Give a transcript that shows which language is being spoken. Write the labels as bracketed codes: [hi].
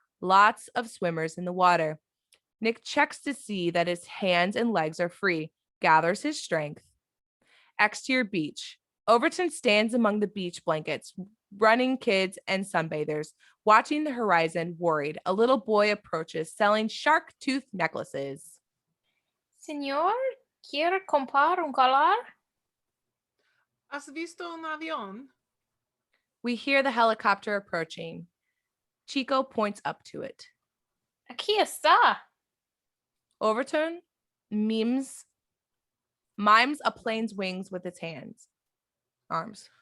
[en] Lots of swimmers in the water. Nick checks to see that his hands and legs are free, gathers his strength. Exterior beach. Overton stands among the beach blankets, running kids and sunbathers, watching the horizon, worried. A little boy approaches, selling shark tooth necklaces. [es] Señor, ¿quiere comprar un collar? ¿Has visto un avión? [en] We hear the helicopter approaching. Chico points up to it. [es] Aquí está. [en] Overton mimes a plane's wings with its hands. arms.